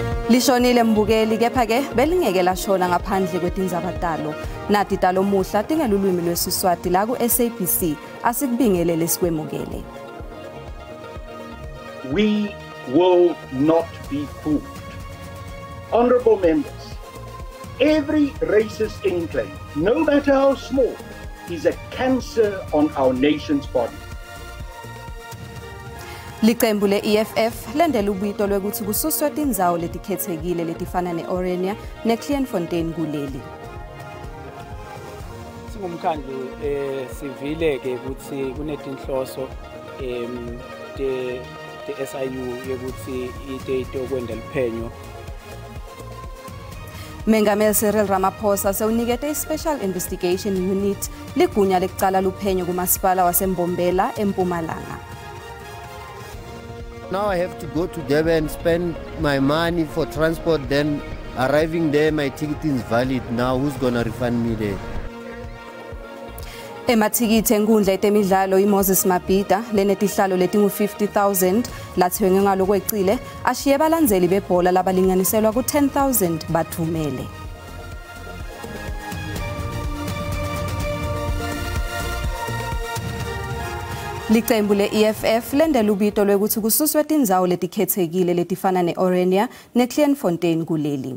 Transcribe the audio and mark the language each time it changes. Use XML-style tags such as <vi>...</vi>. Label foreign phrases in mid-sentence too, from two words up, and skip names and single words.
<ss>Lishonile mbukeli kepha ke belingeke lashona ngaphandle kwetindzabadalo. Nati talo muhla tingelulwimi lwesiswati la ku SABC asikubingelele sikwemukele.</ss> <en>We will not be fooled. Honorable members, every racist enclave, no matter how small, is a cancer on our nation's body.</en> <ss>Liqembu le-EFF lendela ubito lwekuthi kususwe tindzawo letikhethekile letifana ne-Orania ne-Klein-Fontaine kuleli. Singumkhandlu sivile ke ukuthi kunetinhloso SIU yokuthi ite okwenda liphenyo. Mengameli Cyril Ramaphosa sewunikete i-Special Investigation Unit ligunya lekucala luphenyo kumasipala waseMbombela eMpumalanga.</ss> <en>Now I have to go to Durban, spend my money for transport, then arriving there my ticket is valid. Now who's gonna refund me there?</en> <ss>Emathikithi enkundla etemidlalo iMoses Mabhida lenetihlalo letingu 50,000 lathengwe ngalokweqile ashiye balandzeli bebhola labalinganiselwa ku 10,000 bathumele. Liqembu le-EFF lendela ubito lwekuthi kususwe tindzawo letikhethekile letifana ne-Orania ne-Klein-Fontaine kuleli.</ss>